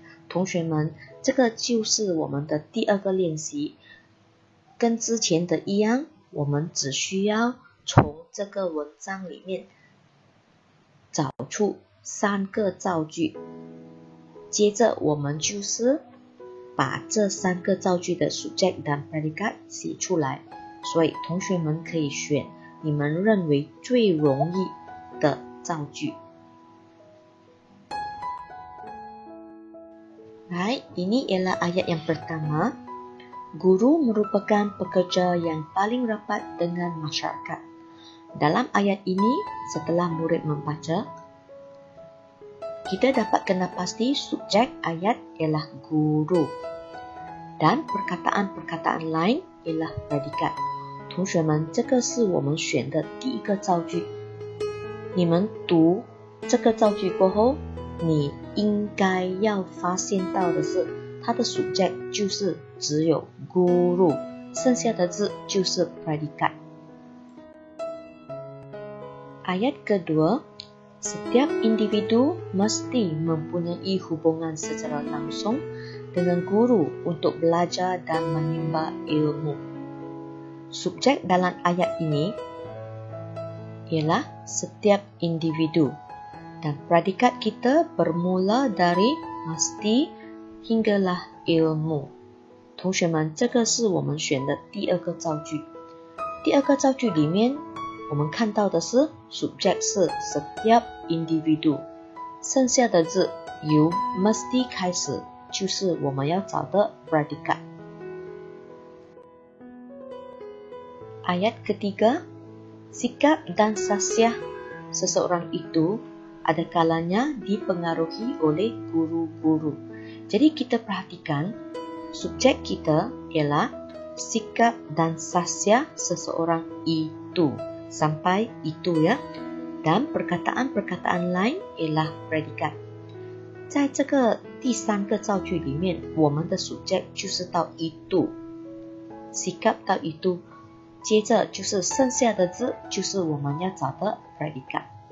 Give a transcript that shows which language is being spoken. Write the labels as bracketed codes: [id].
[zh] 同学们，这个就是我们的第二个练习，跟之前的一样，我们只需要从这个文章里面找出3个造句，接着我们就是把这3个造句的 [ms] subject dan predikat [zh] 写出来。所以同学们可以选你们认为最容易的造句。 [ms] Baik, ini ialah ayat yang pertama. Guru merupakan pekerja yang paling rapat dengan masyarakat. Dalam ayat ini, setelah murid membaca, kita dapat kena pasti subjek ayat ialah guru dan perkataan-perkataan lain ialah predikat。 [zh] 同学们，这个是我们选的第一个造句。你们读这个造句过后，你应该要发现到的是，它的 subject 就是只有 guru， 剩下的字就是 predikat。 [ms] Ayat kedua, setiap individu mesti mempunyai hubungan secara langsung dengan guru untuk belajar dan menimba ilmu. Subjek dalam ayat ini ialah setiap individu dan predikat kita bermula dari mesti hinggalah ilmu。 [zh] 同学们，这个是我们选的第二个造句。第二个造句里面，我们看到的是 subject 是 [ms] setiap individu， [zh] 剩下的字由 mesti 开始，就是我们要找的 predikat。 [ms] Ayat ketiga, sikap dan sasiah seseorang itu ada kalanya dipengaruhi oleh guru-guru. Jadi kita perhatikan, subjek kita ialah sikap dan sasiah seseorang itu. Sampai itu ya. Dan perkataan-perkataan lain ialah predikat。 [zh] 在这个第三个造句里面，我们的 subject 就是到itu， sikap 到itu， 接着就是剩下的字就是我们要找的 predikat。